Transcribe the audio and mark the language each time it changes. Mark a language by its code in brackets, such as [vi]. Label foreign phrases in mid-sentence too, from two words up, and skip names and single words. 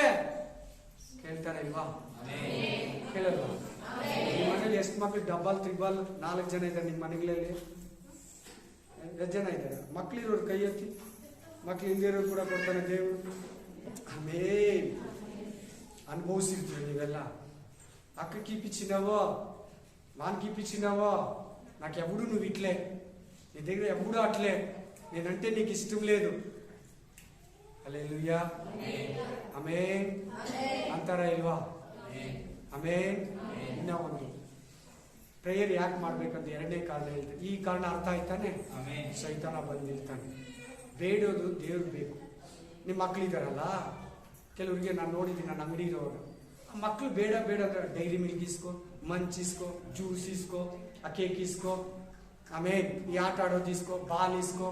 [kn] ಕೇಳ್ತಾರೆ ಇಲ್ವಾ? ಕೇಳಲ್ವಾ? ನಿಮ್ಮ ಮನೇಲಿ ಎಷ್ಟು ಮಕ್ಳು? [en] double triple [kn] 4 ಜನ ಇದ್ದಾರೆ ನಿಮ್ಮ ಮನೆಗಳಲ್ಲಿ? ಎಷ್ಟು ಜನ ಇದ್ದಾರೆ? ಮಕ್ಳಿರೋರು ಕೈ ಎತ್ತಿ. ಮಕ್ಳು ಹಿಂದಿರೋರು ಕೂಡ ಕೊಡ್ತಾನೆ ದೇವರು. ಆಮೇಲೆ ಅನುಭವಿಸಿರ್ತೀವಿ ನೀವೆಲ್ಲ. [te] అక్కకి ఇప్పించినావో వానికి ఇప్పించినావో నాకు ఎప్పుడు నువ్వు ఇట్లే, నీ దగ్గర ఎప్పుడు అట్లే, నేనంటే నీకు ఇష్టం లేదు. [kn] హల్లెలూయా, ఆమేన్ ಅಂತಾರ ಇಲ್ವಾ? ಆಮೇನ್. ಇನ್ನ ಒಂದು ಪ್ರೇಯರ್ ಯಾಕೆ ಮಾಡ್ಬೇಕಂತ 2ನೇ ಕಾರಣ ಹೇಳ್ತಾರೆ. ಈ ಕಾರಣ ಅರ್ಥ ಆಯ್ತಾನೆ? ಸೈತಾನ ಬಂದಿರ್ತಾನೆ. ಬೇಡೋದು ದೇವ್ರು ಬೇಕು. ನಿಮ್ಮ ಮಕ್ಳಿದಾರಲ್ಲ, ಕೆಲವ್ರಿಗೆ ನಾನು ನೋಡಿದ್ದೀನಿ, ನನ್ನ ಅಂಗಡಿ ಇರೋರು ಮಕ್ಳು ಬೇಡ ಬೇಡ ಅಂದ್ರೆ ಡೈರಿ ಮಿಲ್ಕ್ ಇಸ್ಕೋ, ಮಂಚ್ ಇಸ್ಕೋ, ಜ್ಯೂಸ್ ಇಸ್ಕೋ, ಆ ಕೇಕ್ ಇಸ್ಕೋ, ಆಮೇಲೆ ಈ ಆಟ ಆಡೋದು ಇಸ್ಕೋ, ಬಾಲ್ ಇಸ್ಕೋ.